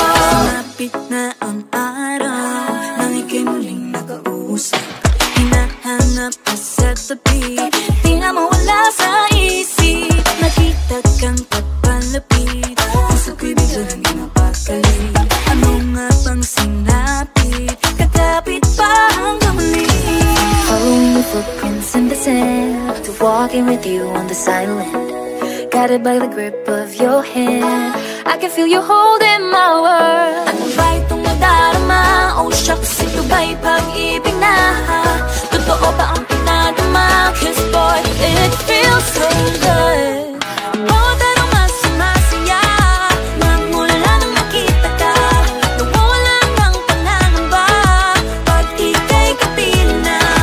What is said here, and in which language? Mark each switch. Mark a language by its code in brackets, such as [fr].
[tl] Sumapit na ang araw nang ika'y muling nakausap. Hinahanap ka sa tabi, di na mawala sa isip. Nakita kang papalapit, puso ko'y bigla nang napakali. Ano nga bang sinapit, kakapit pa hanggang muli. [en] Following your footprints in the sand, to walking with you on this island, guided by the grip of your hand. I can feel you holding my world. [tl] Ano ba itong nadarama? Oh shucks, ito ba'y pag-ibig na? Totoo ba ang pinadama? [en] Cause boy, it feels so good. [tl] Bawat aroma sumasaya, magmula nang nakita ka. Nawawala ng pangangamba pag ika'y kapiling na.